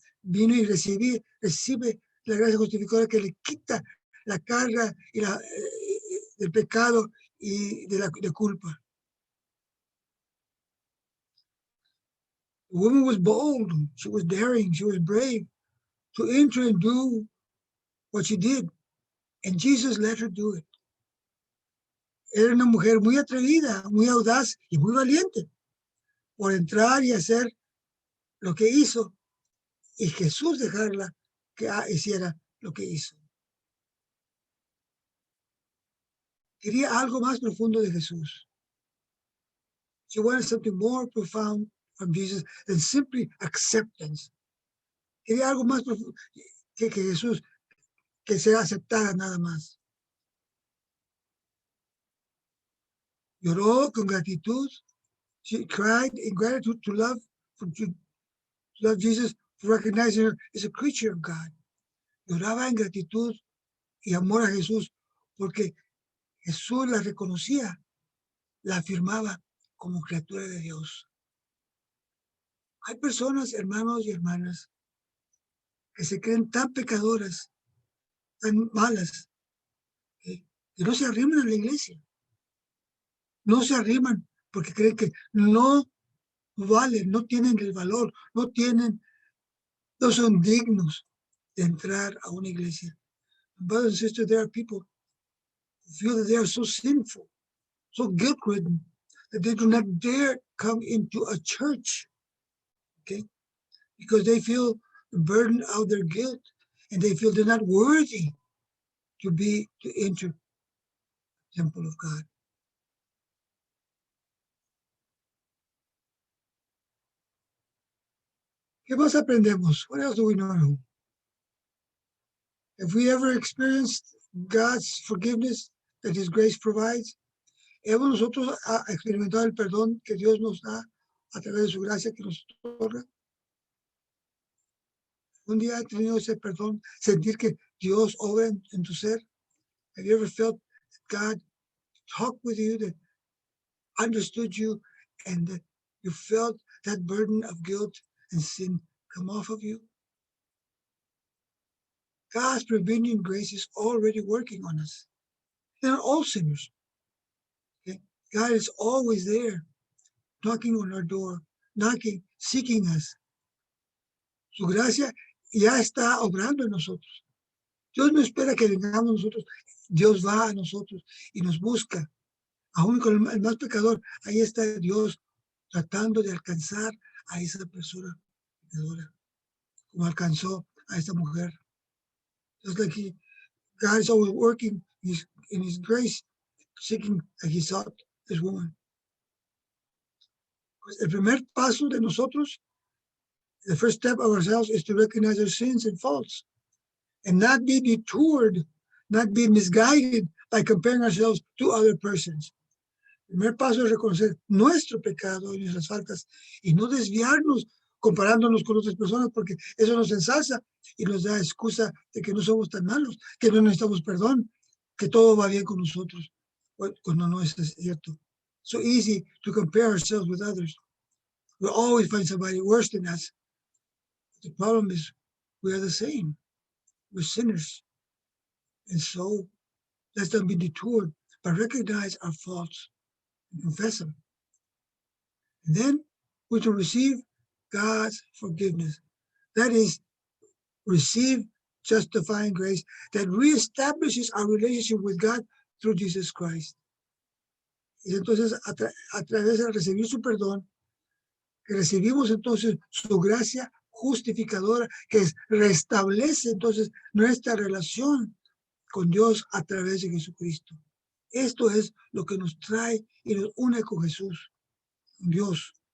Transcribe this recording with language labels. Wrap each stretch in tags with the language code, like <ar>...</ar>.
<es>Vino y recibe la gracia justificadora que le quita la carga y del pecado y de culpa.</es> <en>The woman was bold, she was daring, she was brave to enter and do what she did, and Jesus let her do it.</en> <es>Era una mujer muy atrevida, muy audaz y muy valiente por entrar y hacer lo que hizo, y Jesús dejarla que hiciera lo que hizo. Quería algo más profundo de Jesús.</es> <en>She wanted something more profound from Jesus than simply acceptance.</en> <es>Quería algo más profundo que Jesús, que sea aceptada nada más. Lloró con gratitud.</es> <en>She cried in gratitude to love Jesus, for recognizing her as a creature of God.</en> <es>Lloraba en gratitud y amor a Jesús porque Jesús la reconocía, la afirmaba como criatura de Dios. Hay personas, hermanos y hermanas, que se creen tan pecadoras, tan malas, que no se arriman a la iglesia. No se arriman porque creen que no valen, no tienen el valor, no son dignos de entrar a una iglesia.</es> <en>Brothers and sisters, there are people who feel that they are so sinful, so guilt-ridden, that they do not dare come into a church, okay? Because they feel the burden of their guilt, and they feel they're not worthy to enter the temple of God.</en> <es>¿Qué más aprendemos?</es> <en>What else do we know? Have we ever experienced God's forgiveness that His grace provides?</en> <es>¿Hemos nosotros experimentado el perdón que Dios nos da a través de su gracia que nos otorga. Un día he tenido ese perdón, sentir que Dios obra en tu ser.</es> <en>Have you ever felt God talk with you, that understood you, and that you felt that burden of guilt and sin come off of you? God's prevenient grace is already working on us. They're all sinners. Okay? God is always there, knocking on our door, knocking, seeking us.</en> <es>Su gracia ya está obrando en nosotros. Dios no espera que vengamos nosotros. Dios va a nosotros y nos busca. Aún con el más pecador, ahí está Dios tratando de alcanzar a esa persona pecadora, como alcanzó a esta mujer.</es> <en>Just like God is always working in his grace, seeking like he sought this woman.</en> <es>Pues el primer paso de nosotros,</es> <en>the first step of ourselves, is to recognize our sins and faults and not be detoured, not be misguided by comparing ourselves to other persons.</en> <es>El primer paso es reconocer nuestro pecado y nuestras faltas y no desviarnos comparándonos con otras personas, porque eso nos ensalza y nos da excusa de que no somos tan malos, que no necesitamos perdón, que todo va bien con nosotros, cuando no es cierto.</es> <en>So easy to compare ourselves with others. We'll always find somebody worse than us. The problem is we are the same. We're sinners. And so let's not be detoured, but recognize our faults and confess them. And then we will receive God's forgiveness. That is, receive justifying grace that reestablishes our relationship with God through Jesus Christ.</en> <es>Y entonces, a través de recibir su perdón, que recibimos entonces su gracia justificadora, que restablece entonces nuestra relación con Dios a través de Jesucristo. Esto es lo que nos trae y nos une con Jesús, con Dios.</es>